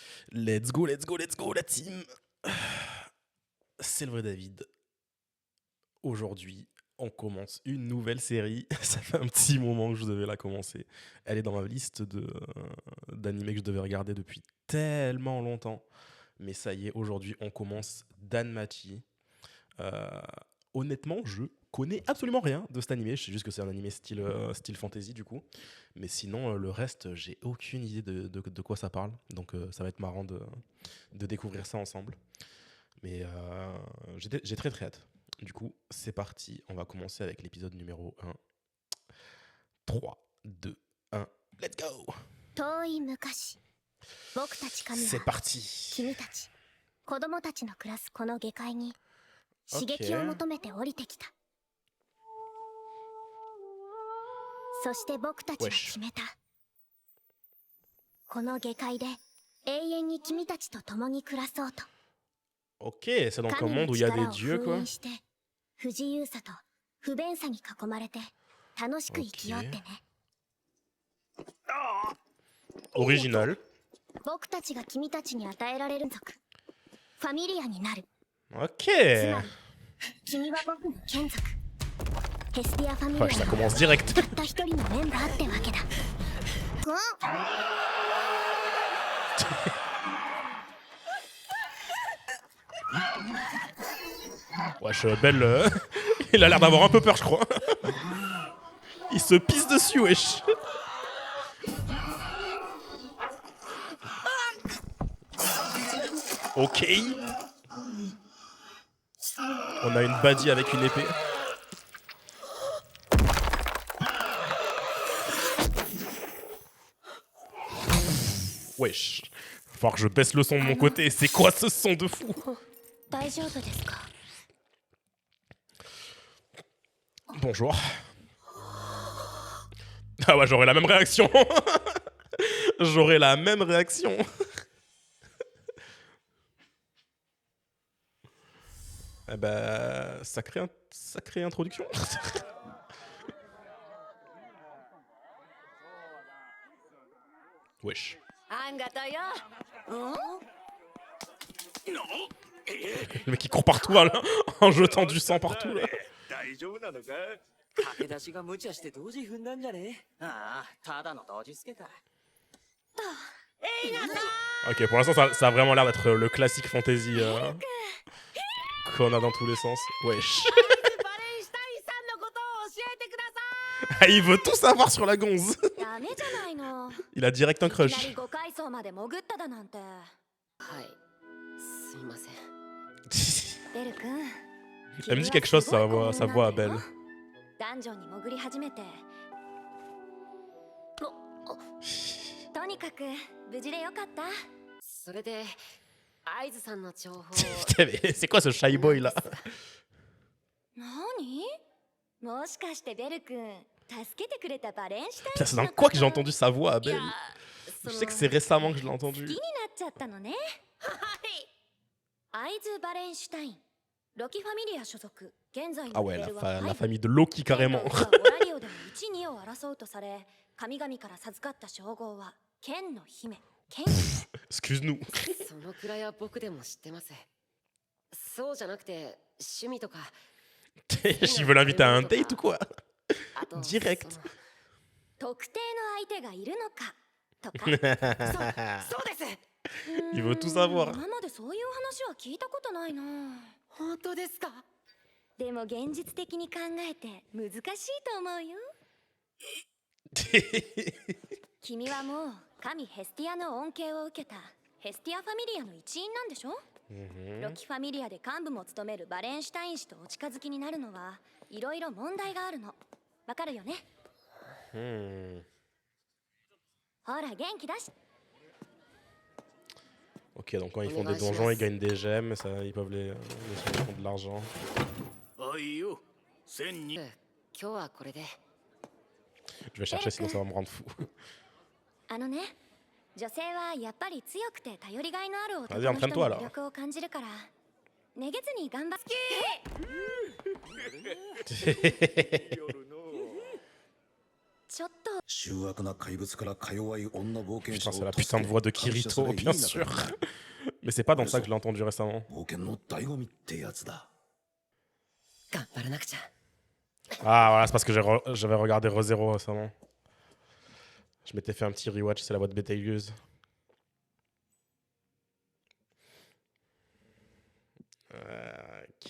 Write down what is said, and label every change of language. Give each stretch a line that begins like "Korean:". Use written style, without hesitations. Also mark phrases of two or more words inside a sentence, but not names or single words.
English: Let's go, let's go, let's go,
French: la team. C'est le vrai David. Aujourd'hui, on commence une nouvelle série. Ça fait un petit moment que je devais la commencer. Elle est dans ma liste d'animés que je devais regarder depuis tellement longtemps. Mais ça y est, aujourd'hui, on commence Danmachi. Euh, Honnêtement, je connais absolument rien de cet animé. Je sais juste que c'est un animé style fantasy, du coup. Mais sinon, le reste, j'ai aucune idée de quoi ça parle. Donc, ça va être marrant de découvrir ça ensemble. Mais j'ai très très hâte. Du coup, c'est parti. On va commencer avec l'épisode numéro 1. 3, 2, 1, let's go!
Japanese: 遠い昔、僕たち神
French: C'est
Japanese: は
French: parti!
Japanese: 君たち子供たちの暮らすこの下界に刺激を求めて降りてきた。そして僕たちは決めた。この下界で永遠に君たちと共に暮らそうと。
French: Ok, c'est donc un monde où il y a des dieux, quoi.
Japanese: して不自由さと不便さに囲まれて楽しく生きようってね。
French: Original.
Japanese: 僕たちが君たちに与えられる族、ファミリアになる。
French: Ok.
Japanese: つまり君は僕の眷属、ヘスティアファミリア
French: Ouais, ça
Japanese: の
French: commence direct.
Japanese: たった一人のメンバーってわけだ。
French: Wesh, Belle, il a l'air d'avoir un peu peur, je crois. Il se pisse dessus, wesh. Ok. On a une baddie avec une épée. Wesh. Va falloir que je baisse le son de mon côté. C'est quoi ce son de fou?
Japanese: 大丈夫ですか？
French: Bonjour. Ah ouais, j'aurais la même réaction. J'aurais la même réaction. Eh ben, sacrée introduction. Wesh. Le mec qui court partout là, en jetant du sang partout là.
Japanese: 大丈夫なのか？駆け出しが無茶して同時踏んだんじゃね？ああ、ただの同時つけか。
French: Ok, pour l'instant, ça a vraiment l'air d'être le classique fantasy qu'on a dans tous les sens. Wesh. Ah, il veut tout savoir sur la gonze. Il a direct un crush.
Japanese: 5 階層まで潜っただなんて。はい。すみません。ベル君。
French: Elle me dit quelque chose, sa voix à Belle.
Japanese: ダンジョンに潜り始めて。とにかく無事でよかった。それで、会津さんの情報。
French: Putain, mais c'est quoi ce
English: shy boy
French: là?
Japanese: 何？もしかしてベル君、助けてくれたバレンシュタイン
French: Putain,
Japanese: 氏
French: c'est
Japanese: の
French: dans
Japanese: こと？
French: quoi que j'ai entendu sa voix à
Japanese: いや
French: Belle? Je sais que c'est récemment que je l'ai
Japanese: 好
French: entendu.
Japanese: きになっちゃったのね。はい。会津バレンシュタイン、ロキファミリア所属。現在
French: Ah
Japanese: の
French: ouais,
Japanese: レベルは
French: la famille de Loki carrément.
Japanese: 現在はオラリオでも1、2を争うとされ、神々から授かった称号は剣の姫。剣。
French: Excuse-nous. そのくらいは僕でも知ってます。そうじゃなくて、趣味とか。 Je veux l'inviter à un date ou quoi?
Japanese: あと
French: Direct.
Japanese: その特定の相手がいるのかとか。そうです。
French: Il veut tout savoir.
Japanese: 今までそういう話は聞いたことないな。本当ですか？でも現実的に考えて難しいと思うよ。君はもう神ヘスティアの恩恵を受けたヘスティアファミリアの一員なんでしょ？ロキファミリアで幹部も務めるバレンシュタイン氏とお近づきになるのはいろいろ問題があるの。わかるよね？ほら元気だし。
French: Ok, donc quand ils font des donjons, ils gagnent des gemmes, ça, ils peuvent les font de l'argent.
Japanese: おいよ。1000人。今日はこれで。
French: Je vais chercher sinon ça va me rendre fou.
Japanese: あのね、女性はやっぱり強くて頼りがいのある男
French: Vas-y,
Japanese: の人
French: entraîne-toi
Japanese: に
French: là.
Japanese: 魅力を感じるから、めげずに頑張って。夜のちょっと醜悪な怪物からか弱い女冒険者
French: Putain,
Japanese: を
French: c'est la
Japanese: 助
French: putain
Japanese: け
French: de voix de
Japanese: 感謝さ
French: Kirito,
Japanese: れいい
French: bien
Japanese: 仲
French: sûr.
Japanese: 間だ
French: Mais c'est pas dans ça que je l'ai entendu récemment.
Japanese: 冒険の醍醐味ってやつだ。頑張らなくちゃ。
French: Ah, voilà, c'est parce que j'avais regardé ReZero récemment. Je m'étais fait un petit rewatch, c'est la voix de Betelgeuse. Ok.